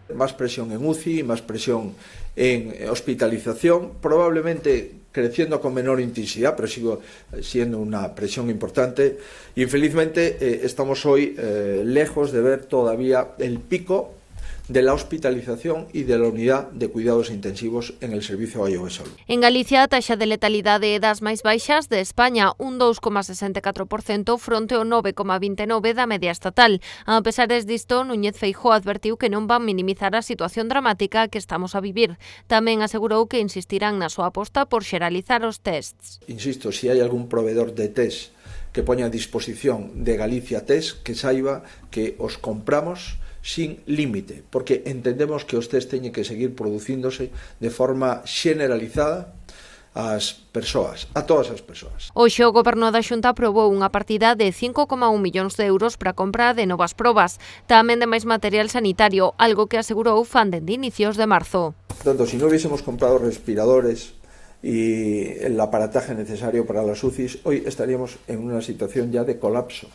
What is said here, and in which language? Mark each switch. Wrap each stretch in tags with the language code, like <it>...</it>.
<es>Más presión en UCI, más presión en hospitalización, probablemente creciendo con menor intensidad, pero sigue siendo una presión importante. Y infelizmente estamos hoy lejos de ver todavía el pico de la hospitalización y de la unidad de cuidados intensivos en el Servicio Galego de Salud.</es> <gl>En Galicia, a taxa de letalidade é das máis baixas de España, un 2,64% fronte ao 9,29% da media estatal. A pesar disto, Núñez Feijóo advertiu que non van minimizar a situación dramática que estamos a vivir. Tamén asegurou que insistirán na súa aposta por xeralizar os tests. Insisto, si hai algún proveedor de test que poña a disposición de Galicia Test, que saiba que os compramos sin límite, porque entendemos que os test teñen que seguir producíndose de forma xeneralizada ás persoas, a todas as persoas. Hoxe o Goberno da Xunta aprobou unha partida de 5,1 millóns de euros para a compra de novas probas, tamén de máis material sanitario, algo que asegurou fan dende inicios de marzo.</gl> <es>Por tanto, si non hubiésemos comprado respiradores y el aparataje necesario para las UCIs, hoy estaríamos en una situación ya de colapso.</es>